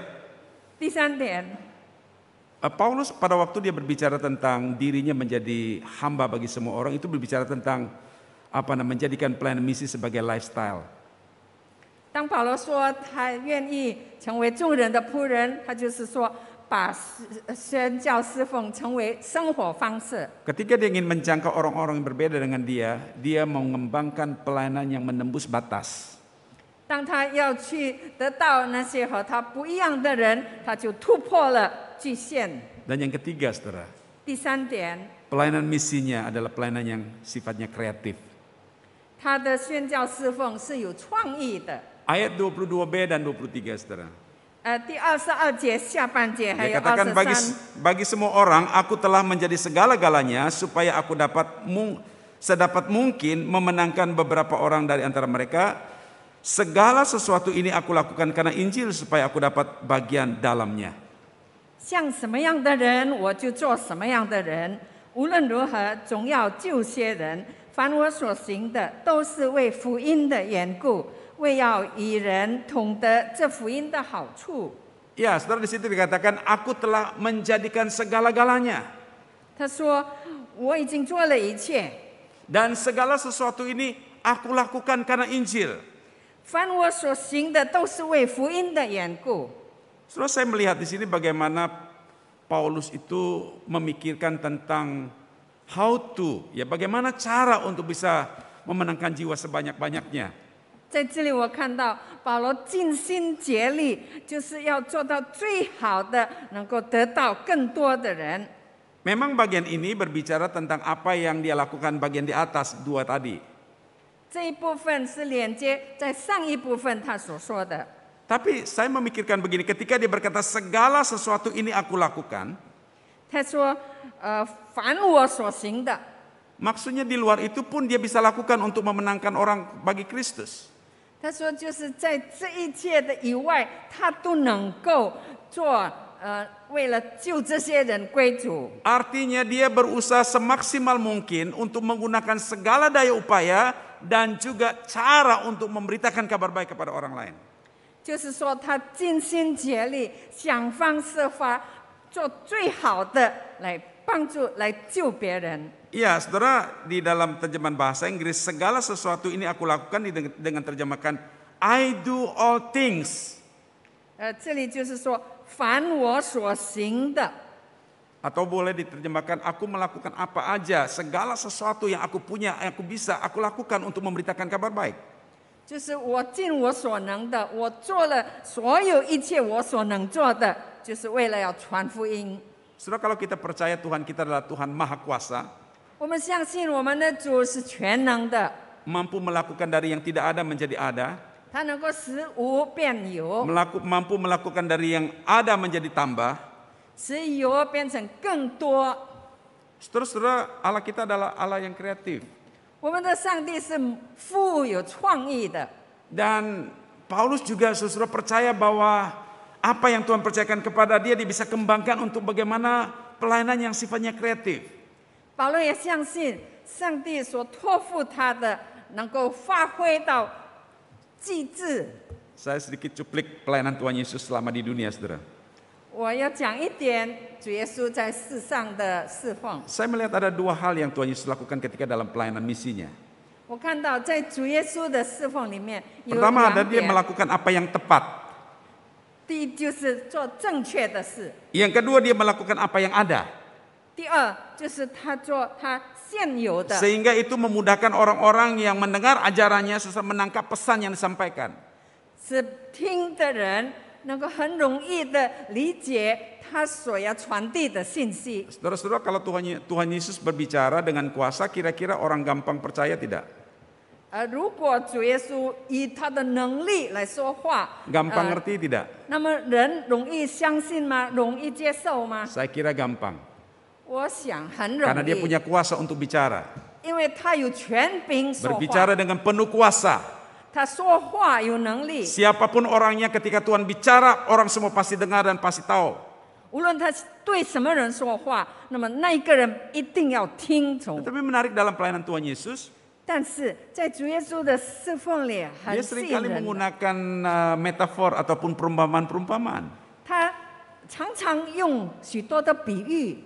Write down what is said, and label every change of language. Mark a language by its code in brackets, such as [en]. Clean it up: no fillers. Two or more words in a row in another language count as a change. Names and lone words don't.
[zh] 第三点， [id] Paulus pada waktu dia berbicara tentang dirinya menjadi hamba bagi semua orang, itu berbicara tentang menjadikan pelayanan misi sebagai lifestyle. [zh] 当保罗说他愿意成为众人的仆人，他就是说把宣教侍奉成为生活方式。 [id] Ketika dia ingin menjangkau orang-orang yang berbeda dengan dia, dia mengembangkan pelayanan yang menembus batas. [zh] 当他要去得到那些和他不一样的人，他就突破了局限。 [id] Dan yang ketiga saudara, [zh] 第三点， [id] pelayanan misinya adalah pelayanan yang sifatnya kreatif. [zh] 他的宣教侍奉是有创意的。 [id] Ayat 22b dan 23 saudara. [zh] 第22节下半节还 [id] Dia [zh] 有 [id] katakan [zh] 23。 [id] bagi semua orang aku telah menjadi segala-galanya supaya aku dapat sedapat mungkin memenangkan beberapa orang dari antara mereka. Segala sesuatu ini aku lakukan karena Injil supaya aku dapat bagian dalamnya. [zh] 像什么样的人，我就做什么样的人。无论如何，总要救些人。凡我所行的，都是为福音的缘故，为要与人同得这福音的好处。 [id] Ya, saudara, di situ dikatakan aku telah menjadikan segala-galanya. [zh] 他说：“我已经做了一切， [id] Dan segala sesuatu ini aku lakukan karena Injil. [zh] 凡我所行的，都是为福音的缘故。” [id] Saudara, saya melihat di sini bagaimana Paulus itu memikirkan tentang [en] how to, [id] ya bagaimana cara untuk bisa memenangkan jiwa sebanyak-banyaknya. [zh] 在这里，我看到保罗尽心竭力，就是要做到最好的，能够得到更多的人。 [id] Memang bagian ini berbicara tentang apa yang dia lakukan bagian di atas 2 tadi. [zh] 这一部分是连接在上一部分他所说的。 [id] Tapi saya memikirkan begini, ketika dia berkata segala sesuatu ini aku lakukan, [zh] 他说，凡我所行的， [id] maksudnya di luar itu pun dia bisa lakukan untuk memenangkan orang bagi Kristus. [zh] 他说就是在这一切的以外，他都能够做，为了救这些人归主。 [id] Artinya dia berusaha semaksimal mungkin untuk menggunakan segala daya upaya dan juga cara untuk memberitakan kabar baik kepada orang lain. [zh] 就是说，他尽心竭力，想方设法做最好的来帮助、来救别人。 [id] Iya, saudara, di dalam terjemahan bahasa Inggris, segala sesuatu ini aku lakukan dengan terjemahkan [en] I do all things. [zh] 这里就是说，凡我所行的， [id] Atau boleh diterjemahkan aku melakukan apa aja, segala sesuatu yang aku punya, yang aku bisa, aku lakukan untuk memberitakan kabar baik. [zh] 就是我尽我所能的，我做了所有一切我所能做的，就是为了要传福音。 [id] Saudara, kalau kita percaya Tuhan kita adalah Tuhan Maha Kuasa, [zh] 我们相信我们的主是全能的， [id] mampu melakukan dari yang tidak ada menjadi ada, [zh] 他能够使无变有， [id] mampu melakukan dari yang ada menjadi tambah. [zh] 使有变成更多。 [id] Saudara, Allah kita adalah Allah yang kreatif. [zh] 我们的上帝是富有创意的， [id] Dan Paulus juga saudara percaya bahwa apa yang Tuhan percayakan kepada dia bisa kembangkan untuk bagaimana pelayanan yang sifatnya kreatif. [zh] 保罗也相信上帝所托付他的能够发挥到极致。 [id] Saya sedikit cuplik pelayanan Tuhan Yesus selama di dunia, saudara. [zh] 我要讲一点主耶稣在世上的侍奉。 [id] Saya melihat ada 2 hal yang Tuhan Yesus lakukan ketika dalam pelayanan misinya. [zh] 我看到在主耶稣的侍奉里面有 [id] Pertama [zh] 2 [id] ada dia [zh] 点， [id] melakukan apa yang tepat. [zh] 第一就是做正确的事， [id] Yang kedua dia melakukan apa yang ada. [zh] 第二就是他做他现有的， [id] Sehingga itu memudahkan orang-orang yang mendengar ajarannya susah menangkap pesan yang disampaikan. [zh] 使听的人能够很容易的理解他所要传递的信息。 [id] Saudara-saudara, kalau Tuhan Yesus berbicara dengan kuasa, kira-kira orang gampang percaya tidak? [zh] 如果主耶稣以他的能力来说话， [id] Gampang ngerti tidak? [zh] 那么人容易相信吗？容易接受吗？ [id] Saya kira gampang. [zh] 我想很容 [id] Karena dia [zh] 易， [id] punya kuasa untuk bicara. [zh] 因为他有权柄说 [id] Berbicara [zh] 话， [id] dengan penuh kuasa. [zh] 他说话有能力。 [id] Siapapun orangnya ketika Tuhan bicara, orang semua pasti dengar dan pasti tahu. [zh] 无论他对什么人说话，那么那一个人一定要听从。 [id] Tapi menarik dalam pelayanan Tuhan Yesus, [zh] 但是在主耶稣的侍奉里很 [id] dia [zh] 吸 [id] seringkali [zh] 引人的， [id] menggunakan metafor ataupun perumpamaan-perumpamaan. [zh] 他常常用许多的比喻。